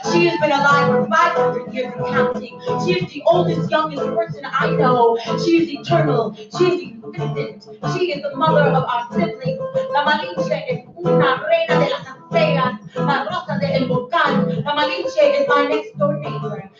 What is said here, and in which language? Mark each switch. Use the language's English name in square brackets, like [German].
[English] She has been alive for 500 years and counting. She is the oldest, youngest person I know. She is eternal. She is existent. She is the mother of our siblings. [Spanish] La Malinche es una reina de las aceras, la rosa de el volcán. [English] La Malinche is my next door neighbor.